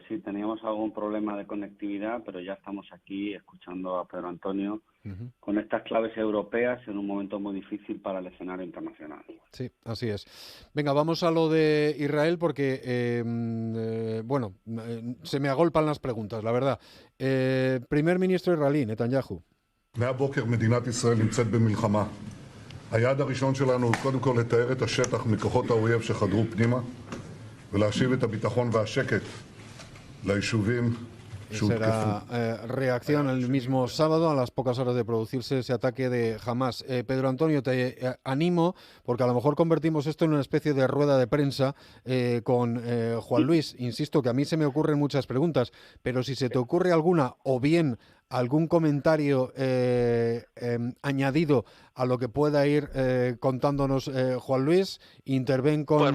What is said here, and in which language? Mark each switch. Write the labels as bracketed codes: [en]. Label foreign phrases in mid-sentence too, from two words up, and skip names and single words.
[es] Sí, teníamos algún problema de conectividad, pero ya estamos aquí escuchando a Pedro Antonio con estas claves europeas en un momento muy difícil para el escenario internacional. Sí, así es. Venga, vamos a lo de Israel porque, se me agolpan las preguntas, la verdad. Primer ministro israelí, Netanyahu. [he] מהבוקר מדינת ישראל נמצאת במלחמה. היעד הראשון שלנו הוא קודם כל לתאר את השטח מכוחות האויב שחדרו פנימה ולהשיב את הביטחון והשקט ליישובים [es] Será reacción el mismo sábado a las pocas horas de producirse ese ataque de Hamás. Pedro Antonio, te animo, porque a lo mejor convertimos esto en una especie de rueda de prensa con Juan Luis. Insisto que a mí se me ocurren muchas preguntas, pero si se te ocurre alguna o bien algún comentario añadido a lo que pueda ir contándonos Juan Luis, interven con,